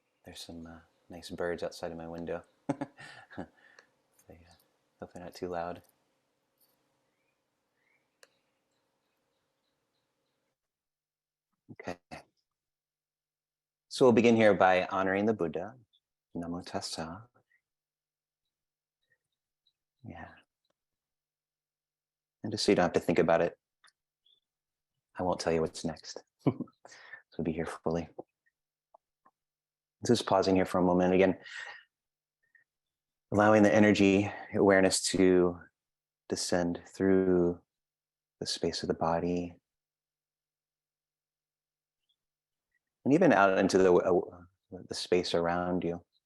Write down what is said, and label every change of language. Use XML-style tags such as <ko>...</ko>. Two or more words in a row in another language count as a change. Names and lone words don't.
<en>There's some nice birds outside of my window. Hope they're not too loud. Okay. So we'll begin here by honoring the Buddha.</en> <pi>Namo tassa.</pi> <en>Yeah. And just so you don't have to think about it, I won't tell you what's next. So be here fully. Just pausing here for a moment again, allowing the energy awareness to descend through the space of the body and even out into the space around you.</en>